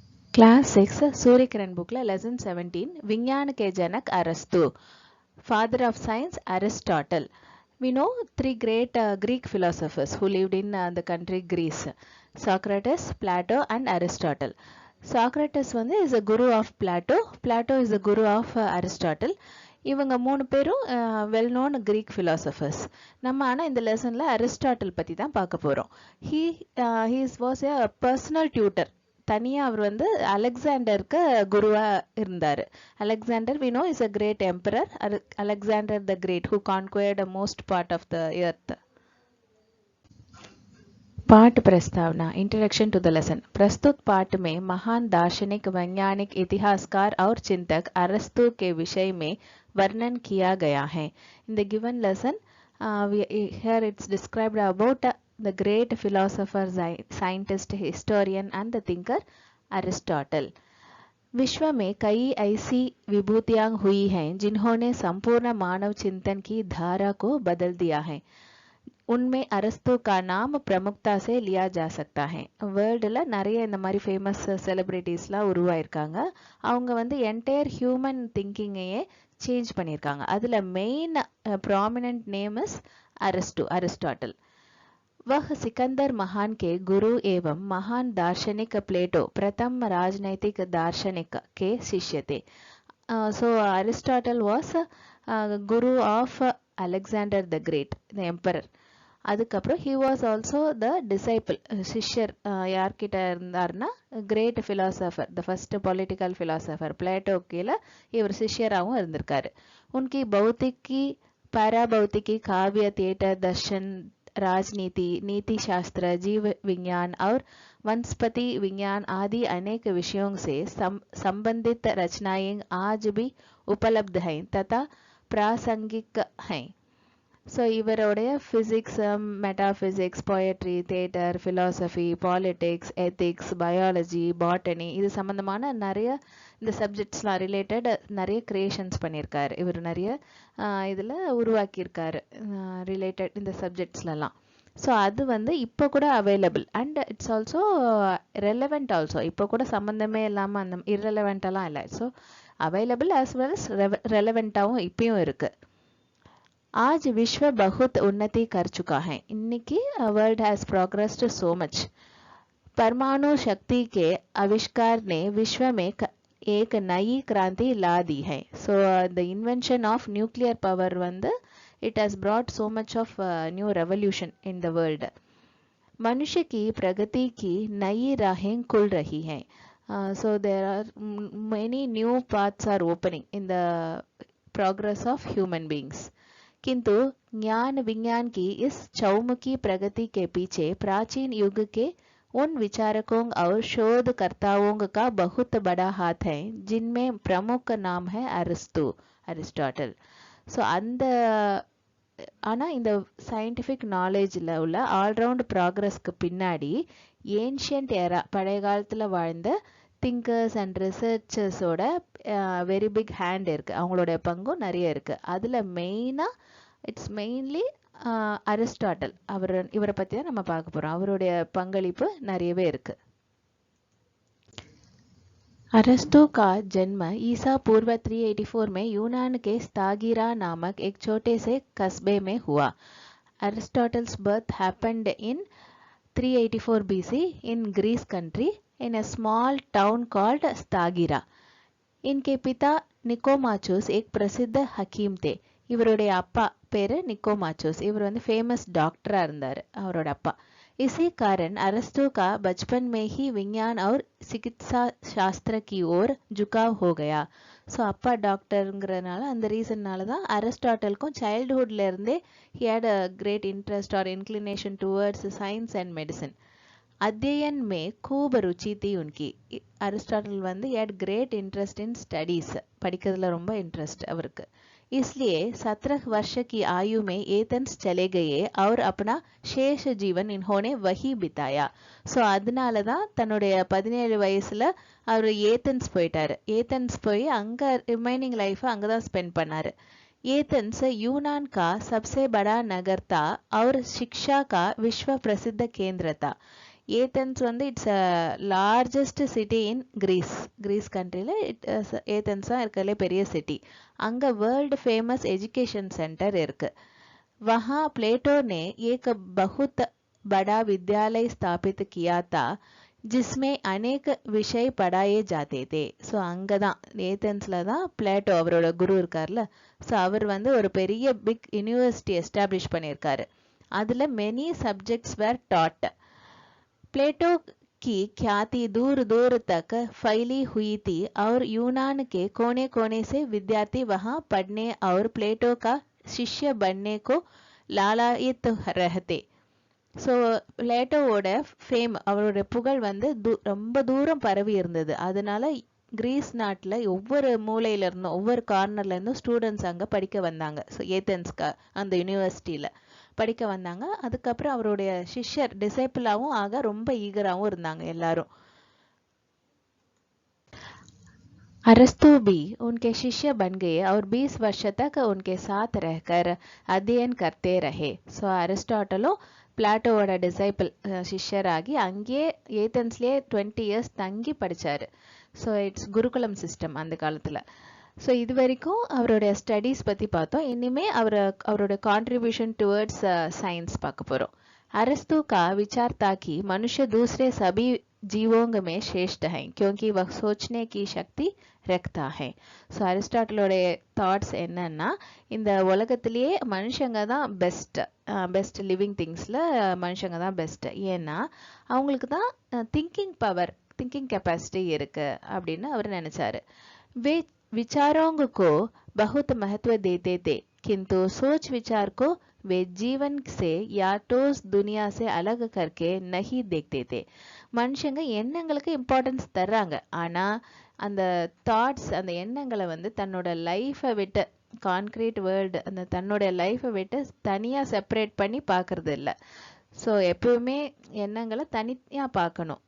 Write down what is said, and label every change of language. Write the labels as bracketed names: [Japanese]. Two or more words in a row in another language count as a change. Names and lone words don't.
[English] Class 6 सूर्य किरण book la lesson 17 [Hindi] विज्ञान के जनक अरस्तु [English] father of science Aristotle. We know three great Greek philosophers who lived in the country Greece: Socrates, Plato and Aristotle. Socrates வந்து is a guru of Plato. Plato is a guru of Aristotle. [Tamil] இவங்க மூணு பேரும் [English] well known Greek philosophers. [Tamil] நம்ம ஆனால் இந்த லெசனில் அரிஸ்டாட்டில் பற்றி தான் பார்க்க போகிறோம். [English] He was a personal tutor. [Tamil] தனியாக அவர் வந்து அலெக்சாண்டருக்கு குருவாக இருந்தார். [English] Alexander we know is a great emperor. Alexander the Great who conquered most part of the earth. [Hindi] पाठ प्रस्तावना [English] introduction to the lesson. [Hindi] प्रस्तुत पाठ में महान दार्शनिक, वैज्ञानिक, इतिहासकार और चिंतक अरस्तु के विषय में वर्णन किया गया है. [English] In the given lesson, here it's described about the great philosopher, scientist, historian and the thinker Aristotle. [Hindi] विश्व में कई ऐसी विभूतियां हुई हैं जिन्होंने संपूर्ण मानव चिंतन की धारा को बदल दिया है. उनमें अरस्तु का नाम प्रमुखता से लिया जा सकता है. [Tamil] வேர்ல்டில் நிறைய இந்த மாதிரி ஃபேமஸ் செலிப்ரிட்டிஸ்லாம் உருவாயிருக்காங்க. அவங்க வந்து [English] entire human [Tamil] திங்கிங்கையே சேஞ்ச் பண்ணியிருக்காங்க. [English] அதில் main prominent name is Aristotle. [Hindi] वह सिकंदर महान के गुरु एवं महान दार्शनिक प्लेटो प्रथम राजनैतिक दार्शनिक के शिष्य थे. [English] So Aristotle was guru of Alexander the Great, the emperor. அதுக்கப்புறம் he was also the disciple, [Tamil] சிஷ்யர். யார்கிட்ட இருந்தார்னா [English] great philosopher, the first political philosopher [Tamil] பிளேட்டோ கீழே இவர் சிஷ்யராகவும் இருந்திருக்காரு. [Hindi] उनकी भौतिकी, पैराभौतिकी, काव्य, थिएटर, दर्शन, राजनीति, नीति शास्त्र, जीव विज्ञान और वनस्पति विज्ञान आदि अनेक विषयों से संबंधित रचनाएं आज भी उपलब्ध हैं तथा प्रासंगिक हैं. [Tamil] ஸோ இவருடைய [English] physics, metaphysics, poetry, theatre, philosophy, politics, ethics, biology, botany [Tamil] இது சம்மந்தமான நிறைய இந்த சப்ஜெக்ட்ஸ்லாம் ரிலேட்டட் நிறைய க்ரியேஷன்ஸ் பண்ணியிருக்காரு. இவர் நிறைய இதில் உருவாக்கியிருக்காரு ரிலேட்டட் இந்த சப்ஜெக்ட்ஸ்லாம். [English] so [Tamil] அது வந்து இப்போ கூட [English] available and it's also relevant also. [Tamil] இப்போ கூட சம்மந்தமே இல்லாமல் அந்த இரலவெண்ட்டெல்லாம் இல்லை. [English] so available as well as [Tamil] ரெலவெண்ட்டாகவும் இப்பயும் இருக்குது. [Hindi] आज विश्व बहुत उन्नति कर चुका है. इनकी [English] world has progressed so much. [Hindi] परमाणु शक्ति के आविष्कार ने विश्व में एक नई क्रांति ला दी है. [English] So the invention of nuclear power वंदु it has brought so much of new revolution in the world. [Hindi] मनुष्य की प्रगति की नई राहें खुल रही हैं. [English] So there are many new paths are opening in the progress of human beings. [Hindi] किंतु ज्ञान विज्ञान की इस चौमुखी प्रगति के पीछे प्राचीन युग के उन विचारकों और शोधकर्ताओं का बहुत बड़ा हाथ है जिनमें प्रमुख नाम है அரிஸ்டாட்டில். [Tamil] ஸோ அந்த ஆனால் இந்த சயின்டிஃபிக் நாலேஜில் உள்ள ஆல்ரவுண்ட் ப்ராக்ரஸ்க்கு பின்னாடி [English] ancient era, [Tamil] பழைய காலத்தில் வாழ்ந்த [English] thinkers and researchers' very big hand [Tamil] இருக்குது. அவங்களோட பங்கும் நிறைய இருக்குது. அதில் மெயினாக [English] it's mainly [Tamil] அரிஸ்டாட்டில். இவரை பற்றி தான் நம்ம பார்க்க போகிறோம். அவருடைய பங்களிப்பு நிறையவே இருக்குது. [Hindi] अरस्तु का जन्म ईसा पूर्व 384 में यूनान के स्तागिरा नामक एक छोटे से कस्बे में हुआ. [English] Aristotle's birth happened in 384 BC in Greece country in a small town called Stagira. [Hindi] इनके पिता निकोमाचोस एक प्रसिद्ध हकीम थे. [Tamil] இவருடைய அப்பா பேரு நிக்கோமாச்சோஸ். இவர் வந்து ஃபேமஸ் டாக்டராக இருந்தார், அவரோட அப்பா. [Hindi] इसी कारण अरस्तु का बचपन में ही विज्ञान और चिकित्सा शास्त्र की ओर झुकाव हो गया. [Tamil] ஸோ அப்பா டாக்டருங்கிறதுனால அந்த ரீசன்னால தான் அரிஸ்டாட்டிலுக்கும் சைல்டுஹுட்ல இருந்தே [English] he had a great interest or inclination towards science and medicine. [Hindi] अध्ययन में खूब रुचि थी उनकी. [Tamil] அரிஸ்டாட்டில் வந்து [English] he had great interest in studies, [Tamil] படிக்கிறதுல ரொம்ப இன்ட்ரெஸ்ட் அவருக்கு. [Hindi] इसलिए 17 वर्ष की आयु में एथेंस चले गए और अपना शेष जीवन इन्होंने वही बिताया. [Tamil] ஸோ அதனால தான் தன்னுடைய 17 வயசுல அவர் ஏத்தன்ஸ் போயிட்டாரு. ஏத்தன்ஸ் போய் அங்கே ரிமைனிங் லைஃப் அங்கே தான் ஸ்பெண்ட் பண்ணாரு. [Hindi] एथेंस यूनान का सबसे बड़ा नगर था और शिक्षा का विश्व प्रसिद्ध केंद्र था. [Tamil] ஏதென்ஸ் வந்து [English] it's a largest city in [Tamil] கிரீஸ் கண்ட்ரியில் ஏதென்ஸ் தான் இருக்கிறதுலே பெரிய சிட்டி. அங்கே [English] world famous education centre [Tamil] இருக்குது. [Hindi] वहाँ प्लेटो ने एक बहुत बड़ा विद्यालय स्थापित किया था जिसमें अनेक विषय पढ़ाए जाते थे. [Tamil] ஸோ அங்கே தான் ஏதென்ஸில் தான் பிளேட்டோ அவரோட குரு இருக்கார்ல, ஸோ அவர் வந்து ஒரு பெரிய [English] big university [Tamil] எஸ்டாப்ளிஷ் பண்ணியிருக்காரு. [English] அதில் many subjects were taught. [Hindi] प्लेटो की ख्याति दूर दूर तक फैली हुई थी और यूनान के कोने कोने से विद्यार्थी वहाँ पढ़ने और प्लेटो का शिष्य बनने को लालायित रहते. [Tamil] ஸோ பிளேட்டோவோட ஃபேம், அவரோட புகழ் வந்து ரொம்ப தூரம் பரவி இருந்தது. அதனால கிரீஸ் நாட்டில் ஒவ்வொரு மூலையிலேருந்தும் ஒவ்வொரு கார்னர்லேருந்தும் ஸ்டூடெண்ட்ஸ் அங்கே படிக்க வந்தாங்க. ஸோ ஏதென்ஸ்க்கு அந்த யூனிவர்சிட்டியில் படிக்க வந்தாங்க. அதுக்கப்புறம் அவருடைய சிஷ்யர் டிசைபிளாகவும் ஆக ரொம்ப ஈகராகவும் இருந்தாங்க எல்லாரும். [Hindi] अरस्तु भी उनके शिष्य बन गए और 20 वर्ष तक उनके साथ रहकर अध्ययन करते रहे. [Tamil] ஸோ அரிஸ்டாட்டலும் பிளாட்டோவோட டிசைபிள் சிஷ்யராகி அங்கேயே ஏதென்ஸ்லேயே 20 இயர்ஸ் தங்கி படித்தார். ஸோ இட்ஸ் குருகுலம் சிஸ்டம் அந்த காலத்தில். ஸோ இது வரைக்கும் அவருடைய ஸ்டடீஸ் பற்றி பார்த்தோம். இனிமே அவரோட [English] contribution towards science [Tamil] பார்க்க போகிறோம். [Hindi] अरस्तु का विचार था कि मनुष्य दूसरे सभी जीवों में श्रेष्ठ है क्योंकि वह सोचने की शक्ति रखता है. [Tamil] ஸோ அரிஸ்டாட்டிலோடைய தாட்ஸ் என்னன்னா, இந்த உலகத்திலேயே மனுஷங்க தான் பெஸ்ட் லிவிங் திங்ஸில் மனுஷங்க தான் பெஸ்ட். ஏன்னா அவங்களுக்கு தான் [English] thinking capacity [Tamil] இருக்கு அப்படின்னு அவர் நினைச்சாரு. [Hindi] वे विचारों को बहुत महत्व देते थे किंतु सोच विचार को वे जीवन से या ठोस दुनिया से अलग करके नहीं देखते थे. [Tamil] மனுஷங்க எண்ணங்களுக்கு இம்பார்ட்டன்ஸ் தர்றாங்க, ஆனால் அந்த தாட்ஸ் அந்த எண்ணங்களை வந்து தன்னோட லைஃப்பை விட்டு கான்க்ரீட் வேர்ல்டு அந்த தன்னோட லைஃப்பை விட்டு தனியாக செப்பரேட் பண்ணி பார்க்கறது இல்லை. ஸோ எப்பவுமே எண்ணங்களை தனியாக பார்க்கணும்.